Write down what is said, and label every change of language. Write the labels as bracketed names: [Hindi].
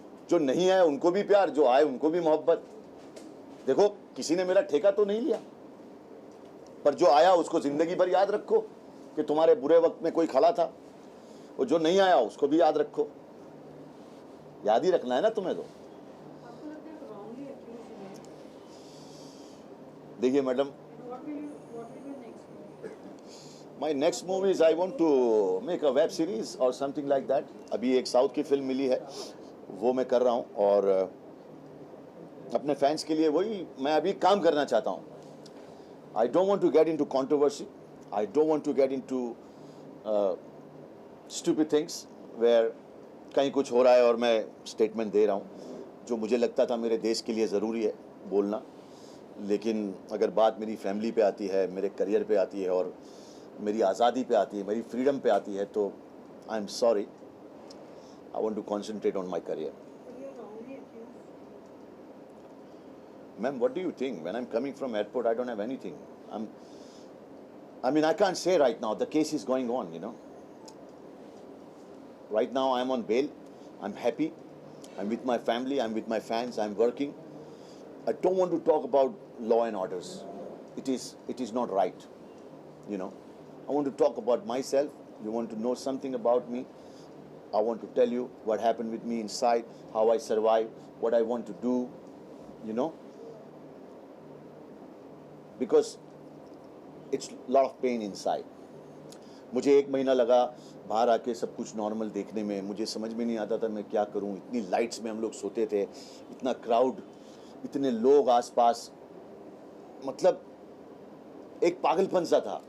[Hindi] जो नहीं आए उनको भी प्यार, जो आए उनको भी मोहब्बत। देखो, किसी ने मेरा ठेका तो नहीं लिया, पर जो आया उसको ज़िंदगी भर याद रखो कि तुम्हारे बुरे वक्त में कोई खड़ा था, और जो नहीं आया उसको भी याद रखो। याद ही रखना है ना तुम्हें। तो आपको लगता है [English] wrongly accused [Hindi] हैं? देखिए madam, [English] What will be your next move? My next movie is I want to make a web series और something like that. [Hindi] अभी एक साउथ की फिल्म मिली है, वो मैं कर रहा हूँ, और अपने फैंस के लिए वही मैं अभी काम करना चाहता हूँ। [English] I don't want to get into controversy, I don't want to get into stupid things where [Hindi] कहीं कुछ हो रहा है और मैं स्टेटमेंट दे रहा हूँ। जो मुझे लगता था मेरे देश के लिए ज़रूरी है बोलना, लेकिन अगर बात मेरी फैमिली पे आती है, मेरे करियर पे आती है, और मेरी आज़ादी पे आती है, मेरी फ्रीडम पे आती है, तो [English] I am sorry, I want to concentrate on my career. You're wrongly accused. Ma'am, what do you think? When I'm coming from airport, I don't have anything. I can't say right now. The case is going on, you know. Right now, I'm on bail. I'm happy. I'm with my family. I'm with my fans. I'm working. I don't want to talk about law and orders. It is not right, you know. I want to talk about myself. You want to know something about me? I want to tell you what happened with me inside, how I survived, what I want to do, you know. Because it's a lot of pain inside. [Hindi] मुझे 1 महीना लगा बाहर आके सब कुछ normal देखने में। मुझे समझ में नहीं आता था मैं क्या करूं। इतनी लाइट्स में हम लोग सोते थे, इतना क्राउड, इतने लोग आसपास, मतलब एक पागलपन सा था।